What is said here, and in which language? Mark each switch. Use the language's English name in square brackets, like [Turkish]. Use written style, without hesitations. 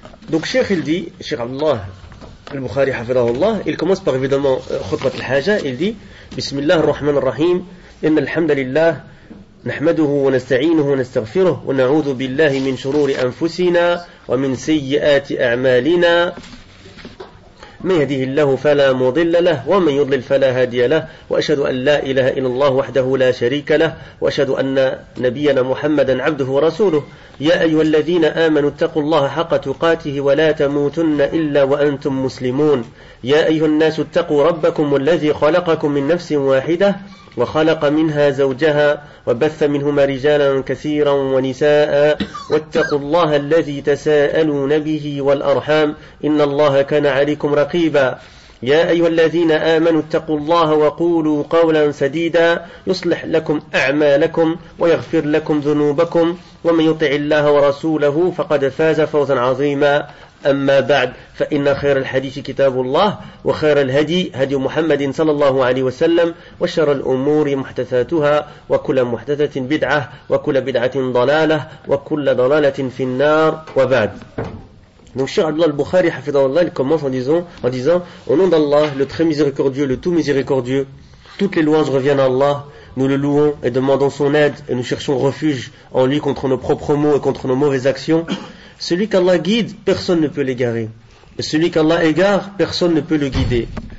[French] Donc Cheikh il dit, Cheikh Abdullah al-Bukhari hafidahullah, il commence par évidemment khutbat al-haja, il dit Bismillah ar-Rahman ar-Rahim, inna alhamdulillah [Arabic] نحمده ونستعينه ونستغفره ونعوذ بالله من شرور أنفسنا ومن سيئات أعمالنا من يهده الله فلا مضل له ومن يضلل فلا هادي له وأشهد أن لا إله إلا الله وحده لا شريك له وأشهد أن نبينا محمدا عبده ورسوله يا أيها الذين آمنوا اتقوا الله حق تقاته ولا تموتن إلا وأنتم مسلمون يا أيها الناس اتقوا ربكم الذي خلقكم من نفس واحدة وخلق منها زوجها وبث منهما رجالا كثيرا ونساء واتقوا الله الذي تساءلون به والأرحام إن الله كان عليكم رقيبا يا أيها الذين آمنوا اتقوا الله وقولوا قولا سديدا يصلح لكم أعمالكم ويغفر لكم ذنوبكم ومن يطع الله ورسوله فقد فاز فوزا عظيما أما بعد فإن خير الحديث كتاب الله وخير الهدي هدي محمد صلى الله عليه وسلم وشر الأمور محدثاتها وكل محدثة بدعة وكل بدعة ضلالة وكل ضلالة في النار وبعد. [French] Donc Cheikh Abdullah al-Bukhari hafidahullah, il commence en disant au nom d'Allah, le très miséricordieux, le tout miséricordieux, toutes les louanges reviennent à Allah, nous le louons et demandons son aide et nous cherchons refuge en lui contre nos propres maux et contre nos mauvaises actions. Celui qu'Allah guide, personne ne peut l'égarer. Et celui qu'Allah égare, personne ne peut le guider.